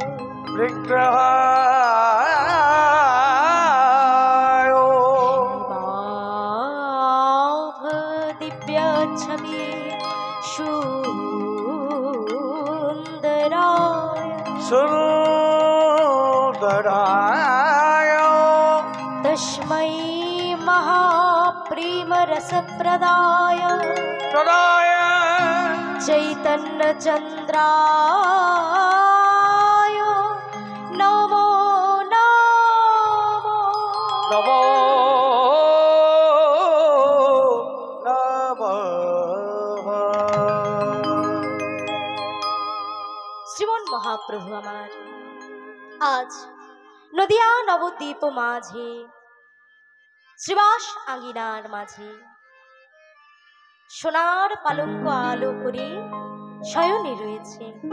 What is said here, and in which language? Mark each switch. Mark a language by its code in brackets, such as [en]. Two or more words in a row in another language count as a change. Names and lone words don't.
[sa] বিগ্রহায় বাভ দিব্য ছবি সুন্দরায়, সুন্দরায় তস্मै महाप्रिय रसप्रदाय प्रदाय चैतन्यचन्द्राय नमो नमो नमो नमः। [bn] শ্রীমন মহাপ্রভু আমার আজ নদিয়া নবদ্বীপ মাঝে শ্রীবাস আঙ্গিনার মাঝে সোনার পালঙ্ক আলো করে শয়নে রয়েছে।